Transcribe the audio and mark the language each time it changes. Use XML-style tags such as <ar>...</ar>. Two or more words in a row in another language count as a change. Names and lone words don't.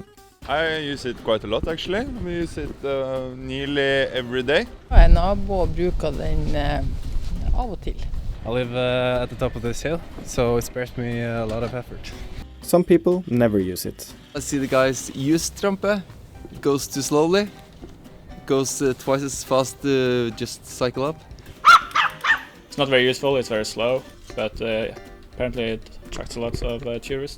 <en>I use it quite a lot actually. We use it nearly every day.</en> <no>En nabo bruker den av og til.</no> <en>I live at the top of this hill, so it spares me a lot of effort. Some people never use it. I see the guys use Trampe. It goes too slowly. It goes twice as fast to just cycle up. It's not very useful, it's very slow, but apparently it attracts a lot of tourists.</en>